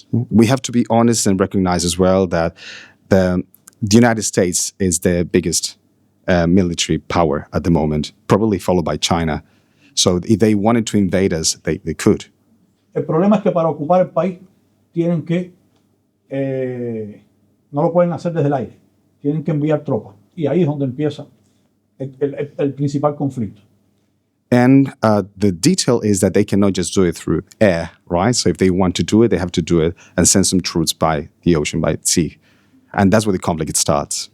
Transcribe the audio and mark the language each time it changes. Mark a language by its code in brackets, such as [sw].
[en] We have to be honest and recognize as well that the United States is the biggest military power at the moment, probably followed by China. So if they wanted to invade us, they could. [es] El problema es que para ocupar el país tienen que, no lo pueden hacer desde el aire, tienen que enviar tropas. Y ahí es donde empieza el principal conflicto. [en] And the detail is that they cannot just do it through air, right? So if they want to do it, they have to do it and send some troops by the ocean, by sea. And that's where the conflict starts.